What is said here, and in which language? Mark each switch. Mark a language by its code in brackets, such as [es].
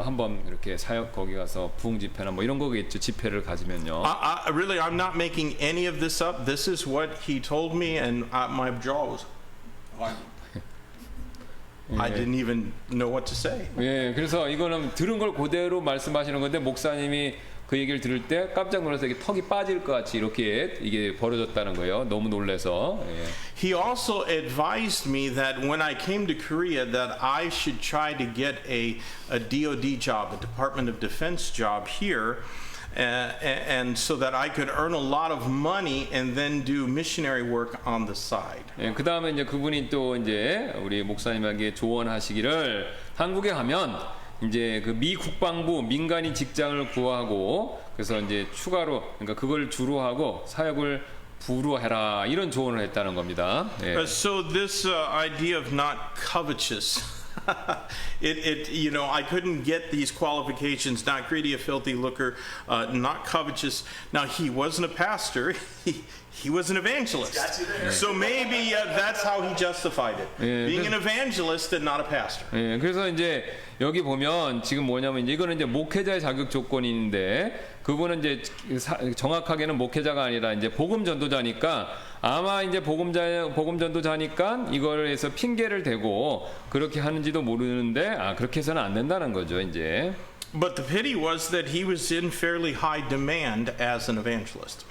[ko] 한번 이렇게 사역 거기 가서 부흥 집회나 뭐 이런 거겠죠. 집회를 가지면요. [en] Really, I'm not making any of this up. This is what he told me, and my jaw was. I didn't even know what to say. [ko] 예, 그래서 이거는 들은 걸 그대로 말씀하시는 건데 목사님이 그 얘기를 들을 때 깜짝 놀라서 이게 턱이 빠질 것 같이 이렇게 이게 벌어졌다는 거예요. 너무 놀라서. 예. [en] He also advised me that when I came to Korea that I should try to get a DoD job, a Department of Defense job here. And so that I could earn a lot of money and then do missionary work on the side. [ko] 예, 그 다음에 이제 그분이 또 이제 우리 목사님에게 조언하시기를 한국에 가면 이제 그 미 국방부 민간인 직장을 구하고 그래서 이제 추가로 그러니까 그걸 주로 하고 사역을 부로 해라 이런 조언을 했다는 겁니다. 예. [en] So this idea of not covetous. I couldn't get these qualifications, not greedy, a filthy lucre, not covetous. Now, he wasn't a pastor. He was an evangelist. So maybe that's how he justified it. Being an evangelist and not a pastor. [ko] 예, 그래서 이제 여기 보면 지금 뭐냐면 이제 이거는 이제 목회자의 자격 조건인데 그분은 이제 정확하게는 목회자가 아니라 이제 복음 전도자니까 아마 이제 복음전도 자니까 이걸 해서 핑계를 대고 그렇게 하는지도 모르는데 그렇게 해서는 안 된다는 거죠, 이제. [en] But the pity was that he was in fairly high demand as an evangelist.